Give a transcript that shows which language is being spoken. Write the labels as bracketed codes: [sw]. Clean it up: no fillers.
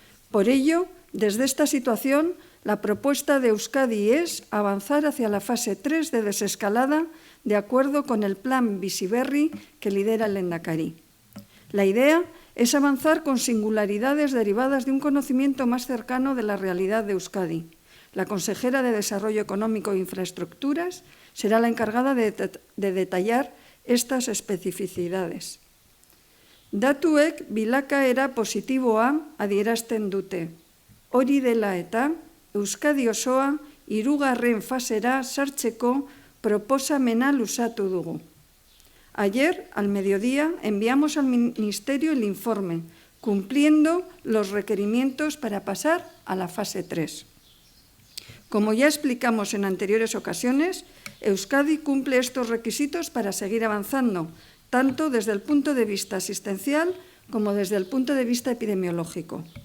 [es] Por ello, desde esta situación, la propuesta de Euskadi es avanzar hacia la fase 3 de desescalada de acuerdo con el plan Bizi Berri que lidera el Lehendakari. La idea es avanzar con singularidades derivadas de un conocimiento más cercano de la realidad de Euskadi. La consejera de Desarrollo Económico e Infraestructuras será la encargada de detallar estas especificidades. [eu] Datuek bilakaera positiboa adierazten dute. Hori dela eta, Euskadi osoa 3. fasera sartzeko proposamena luzatu dugu. [es] Ayer, al mediodía, enviamos al Ministerio el informe, cumpliendo los requerimientos para pasar a la fase 3. Como ya explicamos en anteriores ocasiones, Euskadi cumple estos requisitos para seguir avanzando, tanto desde el punto de vista asistencial como desde el punto de vista epidemiológico.